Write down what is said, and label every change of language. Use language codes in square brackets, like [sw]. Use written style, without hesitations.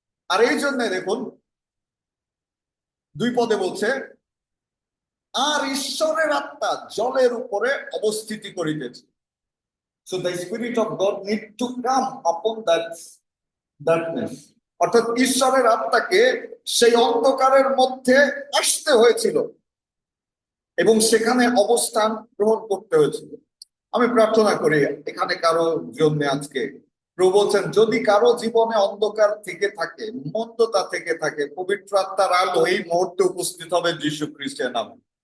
[bn] আর এই জন্য দেখুন 2 পদে বলছে আর ঈশ্বরের আত্মা জলের উপরে অবস্থিতি করিতেছে। [en] So the Spirit of God need to come upon that darkness. [bn] অর্থাৎ ঈশ্বরের আত্মাকে সেই অন্ধকারের মধ্যে আসতে হয়েছিল এবং সেখানে অবস্থান গ্রহণ করতে হয়েছিল। আমি প্রার্থনা করি এখানে কারো জন্য আজকে প্রভু বলছেন, যদি কারো জীবনে অন্ধকার থেকে থাকে, মন্দতা থেকে থাকে, পবিত্র আত্মার আলো এই মুহূর্তে উপস্থিত হবে যীশু খ্রিস্টের নামে।